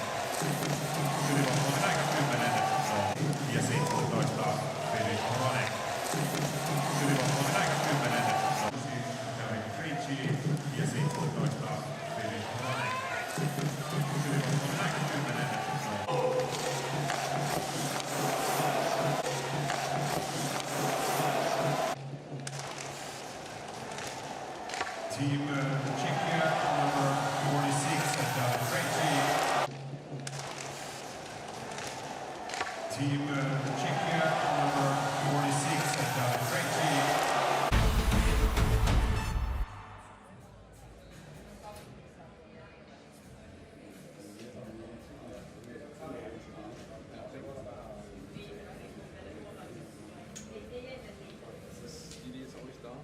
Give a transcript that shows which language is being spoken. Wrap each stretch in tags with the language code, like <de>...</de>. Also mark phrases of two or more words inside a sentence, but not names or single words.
<fi>Ylivoimainen aika 10. Ja 17 Filip Hronek. Ylivoimainen aika 10. Krejci ja 17 Filip Hronek. Ylivoimainen aika 10.</fi> <en>Team Czechia, number 46, and Krejci. Team Czechia, number 46, and Krejci.</en> <de>Die ist auch nicht da.</de>